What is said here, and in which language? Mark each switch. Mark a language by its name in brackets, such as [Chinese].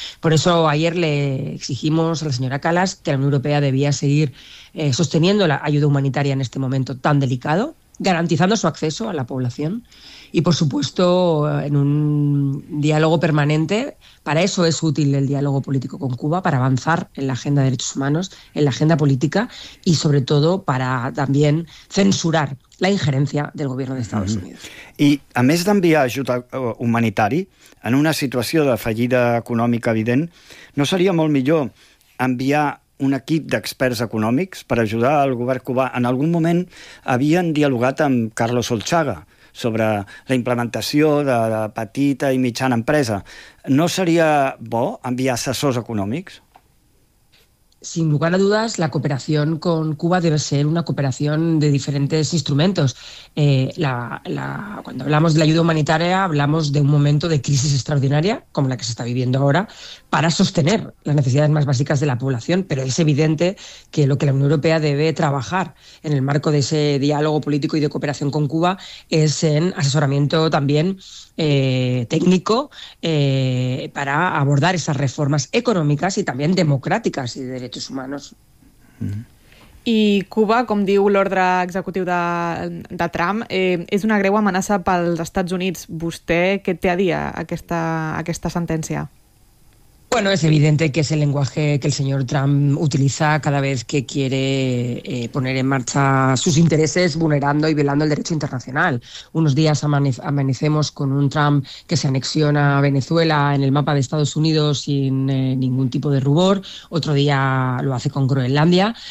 [Spanish] Por eso ayer le exigimos a la señora Kallas que la Unión Europea debía seguir sosteniendo la ayuda humanitaria en este momento tan delicado, garantizando su acceso a la población y, por supuesto, en un diálogo permanente. Para eso es útil el diálogo político con Cuba, para avanzar en la agenda de derechos humanos, en la agenda política y, sobre todo, para también censurar la injerencia del gobierno de Estados Unidos. [Catalan] I, a més d'enviar ajuda humanitari, en una situació de fallida econòmica evident, no seria molt millor enviar un equip d'experts econòmics per ajudar el govern cubà? En algun moment havien dialogat amb Carlos Olchaga sobre la implementació de la petita i mitjana empresa. No seria bo enviar assessors econòmics? [Spanish] Sin lugar a dudas, la cooperación con Cuba debe ser una cooperación de diferentes instrumentos. Cuando hablamos de la ayuda humanitaria, hablamos de un momento de crisis extraordinaria, como la que se está viviendo ahora, para sostener las necesidades más básicas de la población. Pero es evidente que lo que la Unión Europea debe trabajar en el marco de ese diálogo político y de cooperación con Cuba es en asesoramiento también técnico para abordar esas reformas económicas y también democráticas y de derechos humanos. [Catalan] I Cuba, com diu l'ordre executiu de Trump, és una greu amenaça pels Estats Units. Vostè, què té a dir aquesta sentència? [Spanish] Bueno, es evidente que es el lenguaje que el señor Trump utiliza cada vez que quiere poner en marcha sus intereses vulnerando y violando el derecho internacional. Unos días amanecemos con un Trump que se anexiona a Venezuela en el mapa de Estados Unidos sin ningún tipo de rubor, otro día lo hace con Groenlandia.